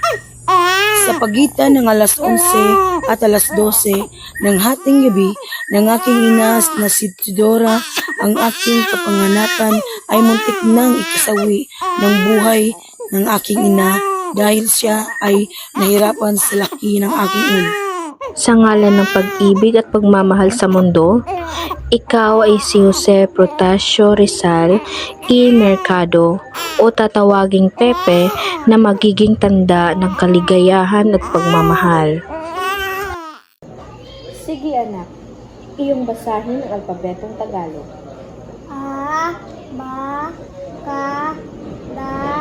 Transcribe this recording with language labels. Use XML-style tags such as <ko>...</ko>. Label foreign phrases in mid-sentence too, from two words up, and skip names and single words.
<tl>Sa pagitan ng alas 11 at alas 12 ng hating gabi ng aking ina na si Tudora, ang aking kapanganakan ay muntik nang ikasawi ng buhay ng aking ina dahil siya ay nahirapan sa laki ng aking ulo. Sa ngalan ng pag-ibig at pagmamahal sa mundo, ikaw ay si Jose Protasio Rizal y Mercado o tatawaging Pepe na magiging tanda ng kaligayahan at pagmamahal. Sige anak, iyong basahin ang alpabetong Tagalog. A, ba, ka, da.</tl>